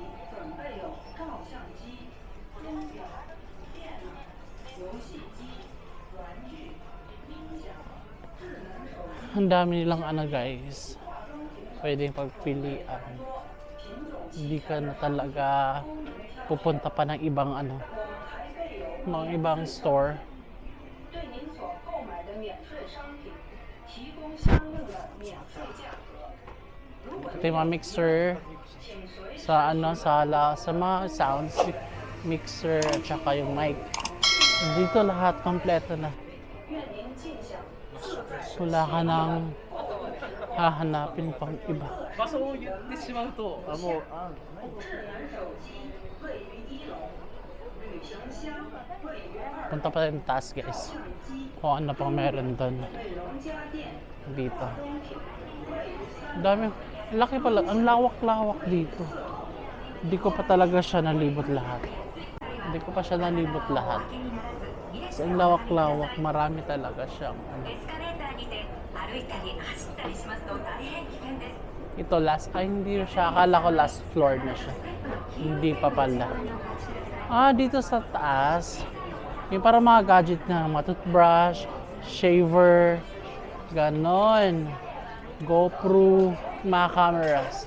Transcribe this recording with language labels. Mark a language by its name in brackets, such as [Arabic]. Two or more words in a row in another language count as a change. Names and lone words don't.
[Filipino] Ang dami nilang ano guys. Pwedeng pagpilian. Hindi ka na talaga pupunta pa ng ibang ano, mga ibang store. [Chinese] 对您所购买的免税商品提供相应的免税价格。如果 [Filipino] Ito yung mga mixer [Chinese] 请随时 [Filipino] sa ano, sa mga [English] sounds mixer [Filipino] at saka yung mic. Dito lahat kompleto na. [Chinese] 愿您尽享自在 [Filipino] Wala ka nang hahanapin pang iba. [Japanese] 場所を言ってしまうと、もう、 [Chinese] 智能手机位于1楼，旅行箱位于2 [Filipino] Punta pa rin taas guys. Kung ano pang meron doon [Chinese] 美容家电 [Filipino] dito. [Chinese] 装品位于 [Filipino] Ang dami. Laki pala. Ang lawak-lawak dito. Hindi ko pa talaga siya nalibot lahat. Hindi ko pa siya nalibot lahat. Kasi ang lawak-lawak. Marami talaga siyang ano. [Japanese] エスカレーターにて歩いたり走ったりしますと大変危険です。 [Filipino] Ito last. Ay hindi siya. Akala ko last floor na siya. Hindi pa pala. Ah, dito sa taas. Yung para mga gadget na. Mga toothbrush, shaver, ganon. GoPro, mga cameras.